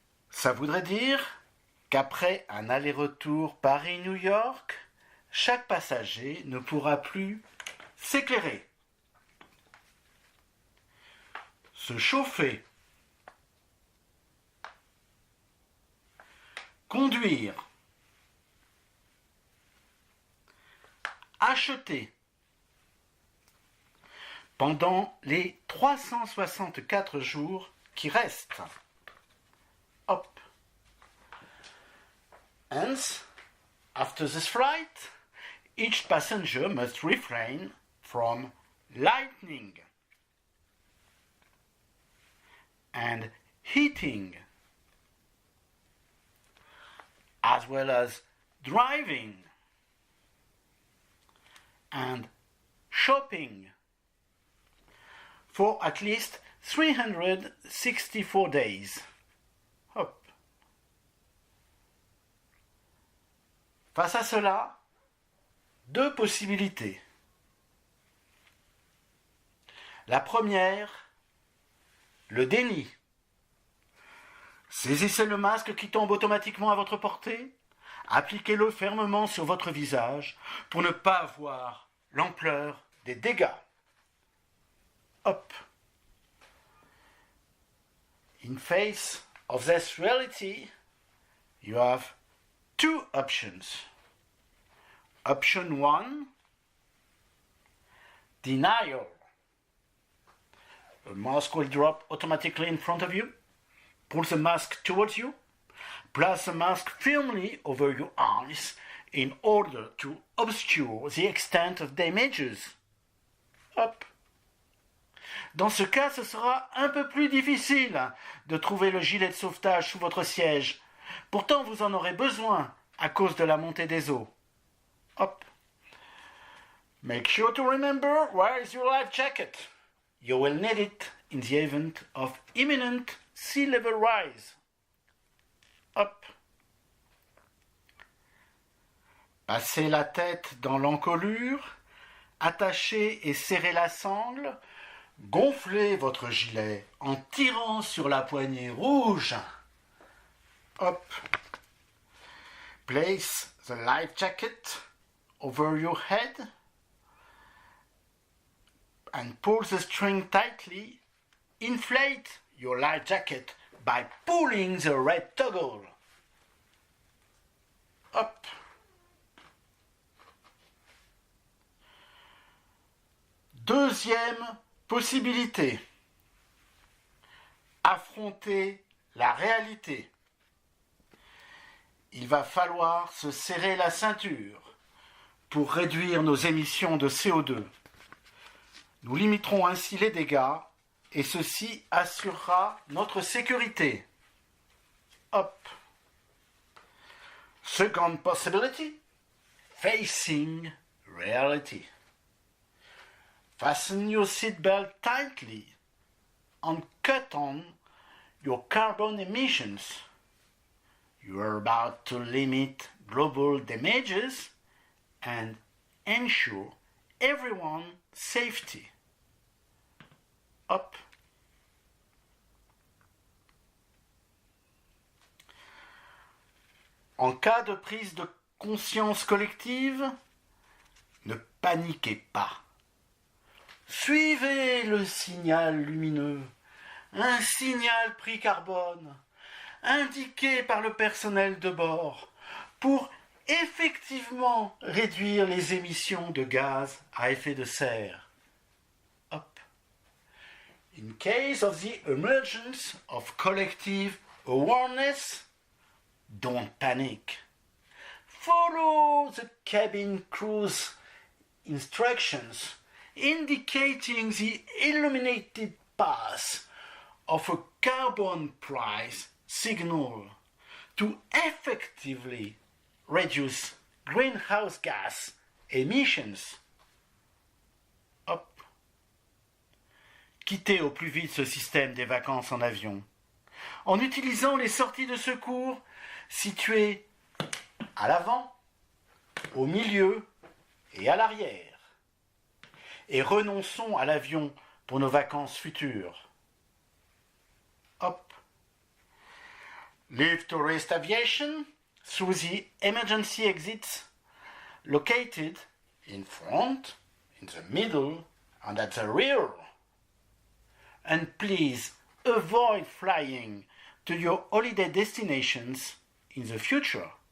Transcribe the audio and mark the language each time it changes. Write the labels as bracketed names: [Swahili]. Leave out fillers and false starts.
[French] Ça voudrait dire qu'après un aller-retour Paris-New York, chaque passager ne pourra plus s'éclairer, se chauffer, conduire, acheter pendant les 364 jours qui restent. Hop. [English] Hence, after this flight, each passenger must refrain from lighting and heating, as well as driving and shopping for at least 364 days. Hop. [French] Face à cela, deux possibilités. La première, le déni. Saisissez le masque qui tombe automatiquement à votre portée, appliquez-le fermement sur votre visage pour ne pas voir l'ampleur des dégâts. Hop. [English] In face of this reality, you have two options. Option 1, denial. A mask will drop automatically in front of you. Pull the mask towards you. Place the mask firmly over your eyes in order to obscure the extent of damages. Hop. [French] Dans ce cas, ce sera un peu plus difficile de trouver le gilet de sauvetage sous votre siège. Pourtant, vous en aurez besoin à cause de la montée des eaux. Hop. [English] Make sure to remember where is your life jacket. You will need it in the event of imminent sea level rise. Hop. [French] Passez la tête dans l'encolure, attachez et serrez la sangle, gonflez votre gilet en tirant sur la poignée rouge. Up. [English] Place the life jacket over your head and pull the string tightly. Inflate your life jacket by pulling the red toggle. Up. [French] Deuxième possibilité. Affronter la réalité. Il va falloir se serrer la ceinture pour réduire nos émissions de CO2. Nous limiterons ainsi les dégâts et ceci assurera notre sécurité. Up. [English] Second possibility, facing reality. Fasten your seatbelt tightly and cut on your carbon emissions. You are about to limit global damages and ensure everyone's safety. Up. [French] En cas de prise de conscience collective, ne paniquez pas. Suivez le signal lumineux, un signal prix carbone, indiqué par le personnel de bord, pour effectivement réduire les émissions de gaz à effet de serre. Up. [English] In case of the emergence of collective awareness, don't panic. Follow the cabin crew's instructions, indicating the illuminated path of a carbon price signal to effectively reduce greenhouse gas emissions. Up. [French] Quittez au plus vite ce système des vacances en avion en utilisant les sorties de secours situées à l'avant, au milieu et à l'arrière. Et renonçons à l'avion pour nos vacances futures. Up. [English] Leave tourist aviation through the emergency exits located in front, in the middle, and at the rear. And please avoid flying to your holiday destinations in the future.